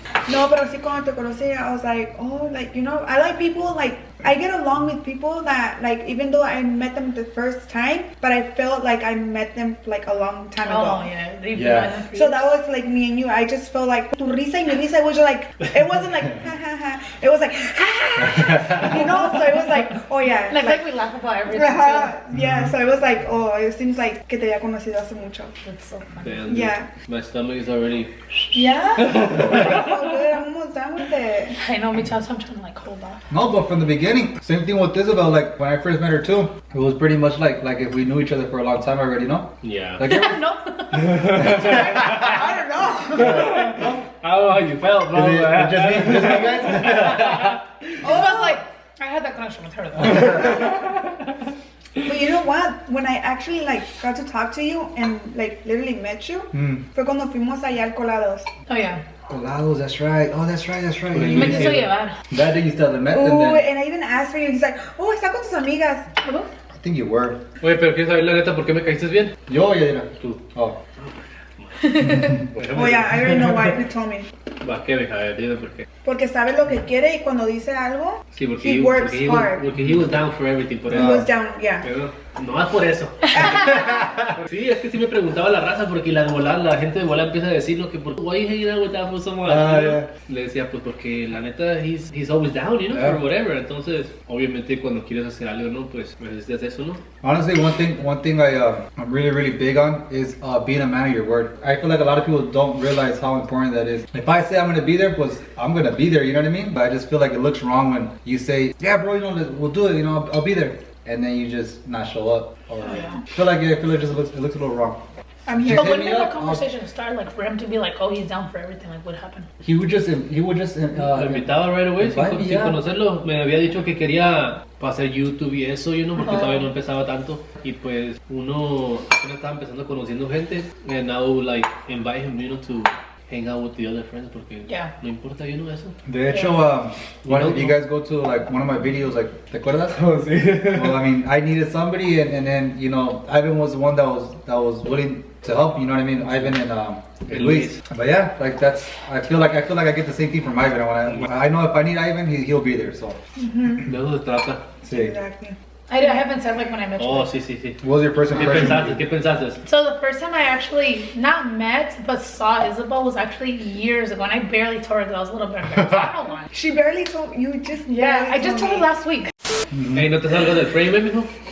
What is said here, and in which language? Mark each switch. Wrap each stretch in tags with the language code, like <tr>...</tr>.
<es>No, pero sí cuando te conocí,</es> <en>I was like, oh, like, you know, I like people, like, I get along with people that, like, even though I met them the first time, but I felt like I met them, like, a long time ago. Oh, yeah. Yeah. So that was, like, me and you. I just felt like,</en> <es>tu risa y mi risa</es> <en>was just, like, it wasn't, like, ha, ha, ha. It was, like, ha, ha, ha. You know? So it was, like, oh, yeah. Like we laugh about everything, too. Yeah, so it was, like, oh, it seems like</en> <es>que te había conocido hace mucho.</es> <en>That's so funny. Damn, dude. Yeah. My stomach is already. Yeah? Oh, good. I'm almost done with it. I know, me too. So I'm trying to, like, hold off. No, but from the beginning, same thing with Isabel. Like when I first met her too, it was pretty much like if we knew each other for a long time already, no? Yeah. Like No. I don't know. I don't know how you felt, bro. just me guys? Oh, I was like, I had that connection with her, though. But you know what? When I actually like got to talk to you and like literally met you,</en> <es>fue cuando fuimos allá al Colados.</es> <en>Oh, yeah. Colados, that's right. Oh, that's right.</en> <es>Me quiso llevar.</es> <en>That day you still haven't met them Ooh, then. and I even asked for you. He's like, oh,</en> <es>está con tus amigas.</es> <en>I think you were.</en> <es>Oye, pero ¿quieres saber la neta por qué me caíste bien? Yo, Yadira. Tú.</es> <en>Oh. Oh yeah, I already know why you told me.</en> <es>Va, ¿qué? A ver, dime por qué. Porque sabe lo que quiere y cuando dice algo, Sí, porque</es> <en>he works hard.</en> <es>Porque</es> <en>he was down for everything, por He eso. was down, yeah.</en> <es>Pero no más por eso. Sí, es que sí me preguntaba la raza porque la gente de volada empieza a decir lo que por</es> <en>why you hanging out with that for someone. Yeah.</en> <es>Le decía pues porque la neta</es> <en>he's always down, you know, Yeah. for whatever.</en> <es>Entonces, obviamente cuando quieres hacer algo, no, pues necesitas eso, ¿no?</es> <en>Honestly, one thing I'm really big on is being a man of your word. I feel like a lot of people don't realize how important that is. If I say I'm gonna be there,</en> <es>pues</es> <en>I'm gonna be there. You know what I mean? But I just feel like it looks wrong when you say, yeah, bro, you know, we'll do it. You know, I'll be there, and then you just not show up. Or I feel like it just looks a little wrong. I'm here. But Hit when me did the up, conversation start? Like, for him to be like, oh, he's down for everything. Like, what happened? He would just</en> <es>Lo invitaba</es> <en>right away,</en> <es>sin</es> <en>yeah.</en> <es>conocerlo. Me había dicho que quería hacer YouTube y eso,</es> <en>you know,</en> <es>porque todavía no empezaba tanto. Y pues uno apenas estaba empezando conociendo gente.</es> <en>And now like invite him, you know, to hang out with the other friends</en> <es>porque no importa,</es> <en>you know, eso.</en> <es>De hecho,</es> <en>if you guys go to like one of my videos, like,</en> <es>¿te acuerdas? Oh, sí.</es> <en>Well, I mean, I needed somebody, and then you know, Ivan was the one that was willing to help. You know what I mean? Ivan and Luis. But yeah, like I feel like I get the same thing from Ivan. I know if I need Ivan, he'll be there. So.</en> <es>De eso se trata. Sí.</es> <en>Exactly. I haven't said like when I met you.</en> <es>Oh, sí.</es> <en>What was your first impression?</en> <es>¿Qué pensaste?</es> <en>So the first time I actually not met but saw Isabel was actually years ago, and I barely told her that I was a little bit embarrassed. I don't know why. She barely told you just. Yeah, I just told her last week.</en> <es>Hey, ¿no te salgas del frame, mijo?</es>